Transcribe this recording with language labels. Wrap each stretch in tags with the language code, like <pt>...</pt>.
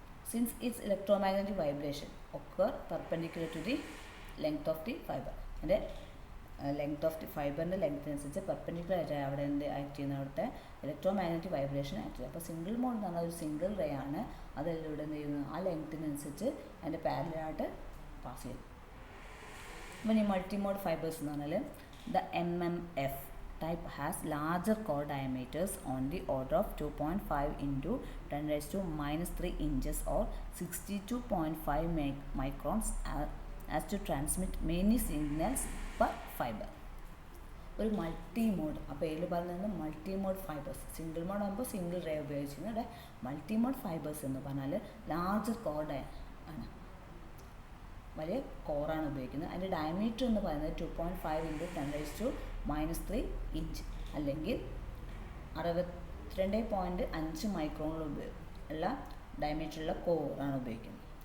<en>since it's electromagnetic vibration occur perpendicular to the length of the fibre,</en> <ml>അതിൻ്റെ length of the ഫൈബറിൻ്റെ ലെങ്ത്തിനനുസരിച്ച് perpendicular ആയിട്ട് അവിടെ എന്ത് act ചെയ്യുന്ന അവിടുത്തെ ഇലക്ട്രോമാഗ്നറ്റിക് വൈബ്രേഷൻ ആക്ട് ചെയ്യുന്നത്. അപ്പോൾ സിംഗിൾ മോഡ് എന്ന് പറഞ്ഞാൽ ഒരു സിംഗിൾ റേ ആണ്, അതിലൂടെ എന്ത് ചെയ്യുന്നത് ആ ലെങ്ത്തിനനുസരിച്ച് അതിൻ്റെ പാരലായിട്ട് പാസ് ചെയ്യും. അപ്പോൾ ഈ മൾട്ടിമോഡ് ഫൈബേഴ്സ് എന്ന് പറഞ്ഞാൽ</ml> <en>the MMF type has larger core diameters on the order of 2.5 into 10 raised to minus 3 inches or 62.5 microns as to transmit many signals per fiber.</en> <ml>ഒരു മൾട്ടി മോഡ്, അപ്പോൾ ഇതിൽ പറയുന്നത് multi mode fibres. Single mode ആകുമ്പോൾ single ray ഉപയോഗിച്ചിരുന്നത്, multi mode fibres എന്ന് പറഞ്ഞാൽ larger core ആണ്, വലിയ കോറാണ് ഉപയോഗിക്കുന്നത്. അതിൻ്റെ ഡയമീറ്റർ എന്ന് പറയുന്നത്</ml> <en>2.5 into 10 raised to minus 3 inch</en> <ml>അല്ലെങ്കിൽ 62.5 മൈക്രോണിൽ ഉള്ള ഡയമീറ്ററുള്ള കോറാണ് ഉപയോഗിക്കുന്നത്.</ml>